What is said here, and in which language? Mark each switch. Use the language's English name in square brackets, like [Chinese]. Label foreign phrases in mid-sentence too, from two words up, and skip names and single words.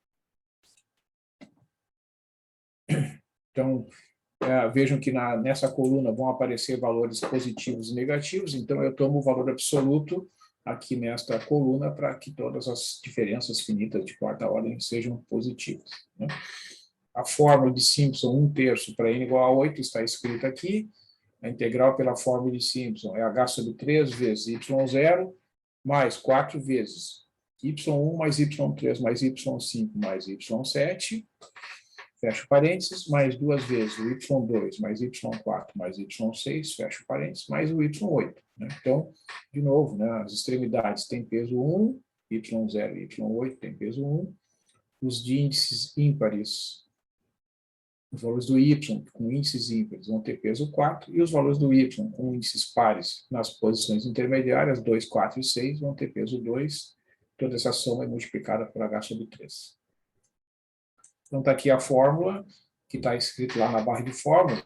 [Portuguese] Então, vejam que nessa coluna vão aparecer valores positivos e negativos, então eu tomo o valor absoluto aqui nesta coluna para que todas as diferenças finitas de quarta ordem sejam positivas. Né? A fórmula de Simpson 1/3 para n igual a 8 está escrita aqui. A integral pela fórmula de Simpson é h sobre 3 vezes y0 mais 4 vezes y1 mais y3 mais y5 mais y7, fecha parênteses, mais 2 vezes o y2 mais y4 mais y6, fecha parênteses, mais o y8. Né? Então, de novo, né, as extremidades têm peso 1, y0 e y8 têm peso 1, os de índices ímpares, os valores do y com índices ímpares vão ter peso 4, e os valores do y com índices pares nas posições intermediárias, 2, 4 e 6, vão ter peso 2. Toda essa soma é multiplicada por h sobre 3. Então, está aqui a fórmula, que está escrito lá na barra de fórmula.